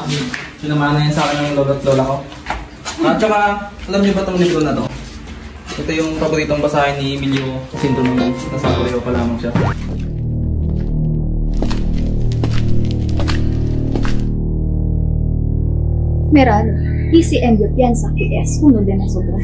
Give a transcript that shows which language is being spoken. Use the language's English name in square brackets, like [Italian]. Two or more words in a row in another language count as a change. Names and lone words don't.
[Filipino] Sinamana yan sa akin ng lola at lola ko. Tsaka, alam niyo ba itong libro na to? Ito yung paboritong basahin ni Emilio Jacinto Mini. Nasa Koreo pa lamang siya. Meral, [Spanish] dice Emilio piensa que es uno de nosotros.